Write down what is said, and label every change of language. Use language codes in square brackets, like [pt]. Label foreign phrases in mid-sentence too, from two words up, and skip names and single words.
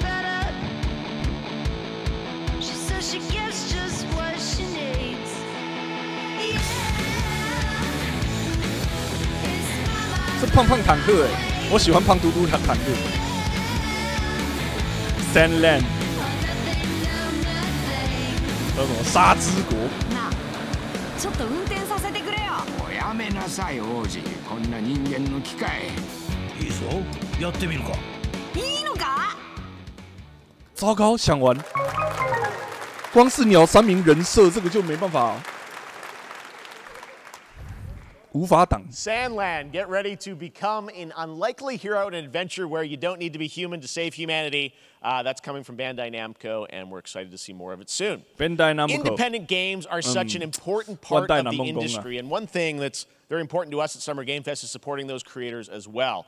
[zh] 是胖胖坦克哎，我喜欢胖嘟嘟坦克。Sandland， 叫什么沙之国？ [ja] ちょっと運転させてくれよ。おやめなさい王子、こんな人間の機械。いいぞ、やってみるか。いいのか？ [zh] 糟糕，想玩，光是鸟山明人设这个就没办法。无法挡。 [en] Sandland, get ready to become an unlikely hero in an adventure where you don't need to be human to save humanity. That's coming from Bandai Namco, and we're excited to see more of it soon. Bandai Namco. Independent games are such an important part of the industry, and one thing that's very important to us at Summer Game Fest is supporting those creators as well.